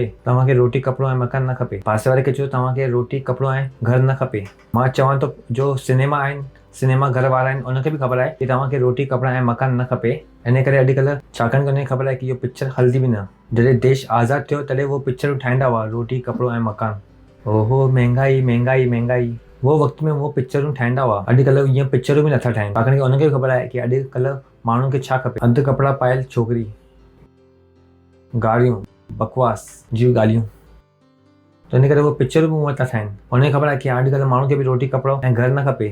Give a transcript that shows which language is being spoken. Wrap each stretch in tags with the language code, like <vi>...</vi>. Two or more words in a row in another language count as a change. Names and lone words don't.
<sd>तव्हांखे रोटी कपिड़ो ऐं मकान न खपे। पासे वारे खे चयो तव्हांखे रोटी कपिड़ो ऐं घर न खपे। मां चवां थो जो सिनेमा आहिनि, सिनेमा घर वारा आहिनि, उनखे बि ख़बर आहे की तव्हांखे रोटी कपिड़ा ऐं मकान न खपे। इन करे अॼुकल्ह छाकाणि की उनखे ख़बर आहे की इहो पिक्चर हलंदी बि न। जॾहिं देश आज़ादु थियो तॾहिं उहो पिक्चरूं ठाहींदा हुआ, रोटी कपिड़ो ऐं मकान। ओहो महंगाई महंगाई महंगाई, उहो वक़्त में उहो पिक्चरूं ठाहींदा हुआ। अॼुकल्ह ईअं पिक्चरूं बि नथा ठाहिनि, छाकाणि की उनखे बि ख़बर आहे की अॼुकल्ह माण्हुनि खे छा खपे। अधु कपिड़ा पायल छोकिरी, गाड़ियूं, बकवास जी ॻाल्हियूं, त इन करे उहो पिक्चरूं बि उहा था ठाहिनि। उनखे ख़बर आहे की अॼुकल्ह माण्हुनि खे बि रोटी कपिड़ो ऐं घर न खपे।</sd>